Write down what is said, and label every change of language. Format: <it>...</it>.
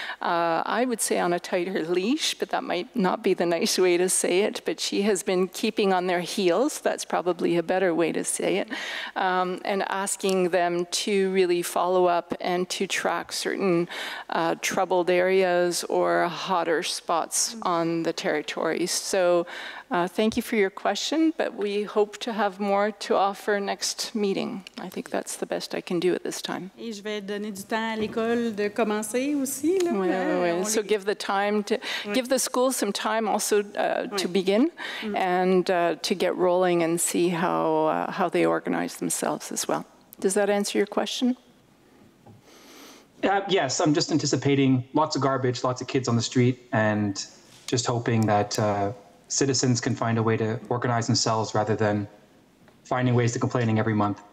<en>I would say on a tighter leash, but that might not be the nice way to say it, but she has been keeping on their heels, that's probably a better way to say it, and asking them to really follow up and to track certain troubled areas or hotter spots on the territory. So thank you for your question, but we hope to have more to offer next meeting. I think that's the best I can do at this time.</en> <fr>Et je vais donner du temps à l'école de commencer aussi. Là. Oui.</fr> <en>So give the time to give the school some time also to begin and to get rolling and see how they organize themselves as well. Does that answer your question? Yes, I'm just anticipating lots of garbage, lots of kids on the street, and just hoping that citizens can find a way to organize themselves rather than finding ways to complaining every month.</en>